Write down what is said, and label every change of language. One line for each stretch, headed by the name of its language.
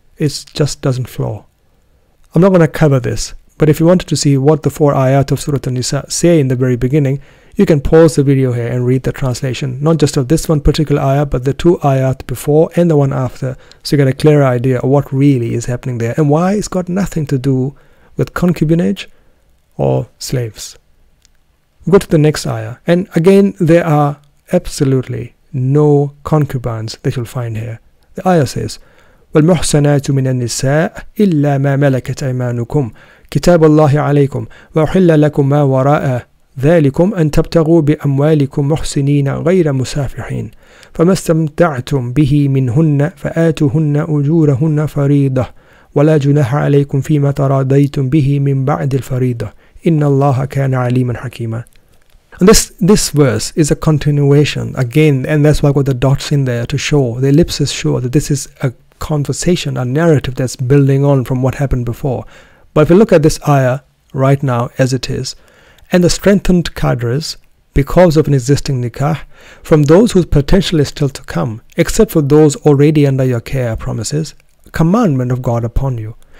English: It just doesn't flow. I'm not going to cover this, but if you wanted to see what the 4 ayat of Surah An-Nisa say in the very beginning, you can pause the video here and read the translation, not just of this one particular ayah, but the 2 ayat before and the one after, so you get a clearer idea of what really is happening there and why it's got nothing to do with concubinage or slaves. Go to the next ayah, and again there are absolutely no concubines that you'll find here. The ayah says,
Arabic: وَالْمُحْسَنَاتُ مِنَ النِّسَاءِ إِلَّا مَا مَلَكَتْ أَيْمَانُكُمْ كِتَابَ اللَّهِ عَلَيْكُمْ وَأُحِلَّ لَكُمْ مَا وَرَاءَ ذلكم أن تبتغوا بأموالكم محسنين غير مسافحين فما استمتعتم به منهن فآتوهن أجورهن فريضة ولا جناح عليكم فيما تراضيتم به من بعد الفريضة إن الله كان عليما حكيما.
English: And this verse is a continuation again, and that's why I got the dots in there to show, the ellipses show that this is a conversation, a narrative that's building on from what happened before. But if you look at this ayah right now as it is, and the strengthened cadres because of an existing nikah from those whose potential is still to come, except for those already under your care, promises commandment of God upon you.